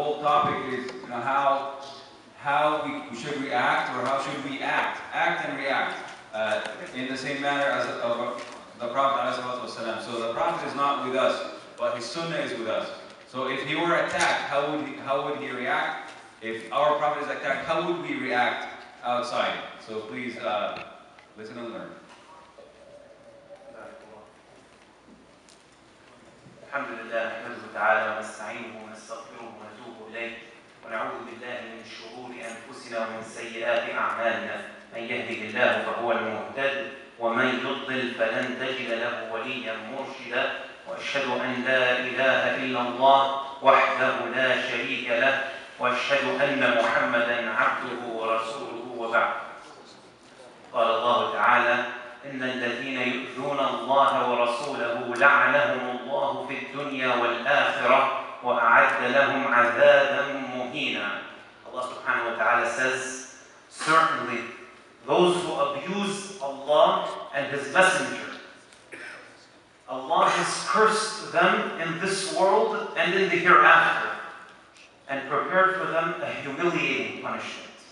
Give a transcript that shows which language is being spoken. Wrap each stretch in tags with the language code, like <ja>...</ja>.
<en>topic is, how we should react, or how should we act and react in the same manner as the Prophet ﷺ. So the Prophet is not with us, but his Sunnah is with us. So if he were attacked, how would he react? If our Prophet is attacked, how would we react outside? So please listen and learn.</en> <ar>الحمد لله نحمده تعالى ونستعينه ونستغفره ونتوب إليه ونعوذ بالله من شرور أنفسنا ومن سيئات أعمالنا من يهده الله فهو المهتد ومن يضلل فلن تجد له وليا مرشدا وأشهد أن لا إله إلا الله وحده لا شريك له وأشهد أن محمدا عبده ورسوله وبعد. قال الله تعالى إن الذين يؤذون الله ورسوله لعنهم الله في الدنيا والآخرة وأعد لهم عذابا مهينا.</ar> <en>Allah subhanahu wa ta'ala says, certainly those who abuse Allah and His Messenger, Allah has cursed them in this world and in the hereafter and prepared for them a humiliating punishment.</en>